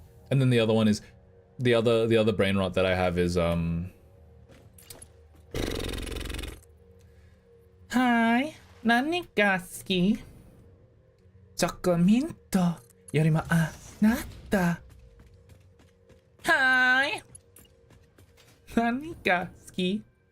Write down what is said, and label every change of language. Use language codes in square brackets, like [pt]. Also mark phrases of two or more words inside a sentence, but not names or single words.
[en] And then the other one is the other brain rot that I have is Hi, [ja] 何が好き? チョコミントよりもあなた. Hi. 何が好き?